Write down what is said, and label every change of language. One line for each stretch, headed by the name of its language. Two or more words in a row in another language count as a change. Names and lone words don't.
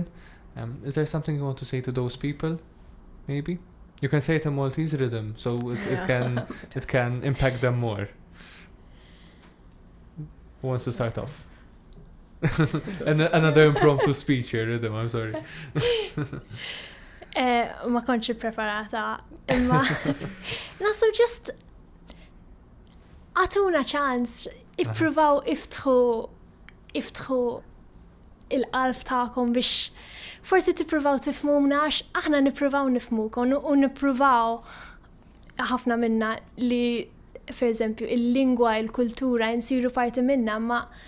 English: Is there something you want to say to those people? Maybe you can say it in Maltese rhythm, so it can impact them more. Who wants to start off? Another impromptu speech here, rhythm. I'm sorry.
Maltese: Ma konċi preparata, imma nasib just għatuna ċans, ippruvaw iftħu il-qalb ta'kom biex forsi tippruvaw tifhmuna, għax aħna nippruvaw nifhmukom u nippruvaw ħafna minna li, per eżempju, il-lingwa, il-kultura insiru parti minna, ma